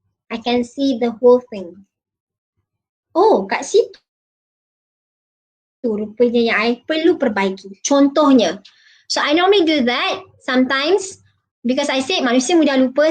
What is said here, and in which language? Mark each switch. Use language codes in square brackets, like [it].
[en] I can see the whole thing. [ms] Oh, kat situ rupanya yang I perlu perbaiki. Contohnya. [en] So, I normally do that sometimes because I said [ms] manusia mudah lupa.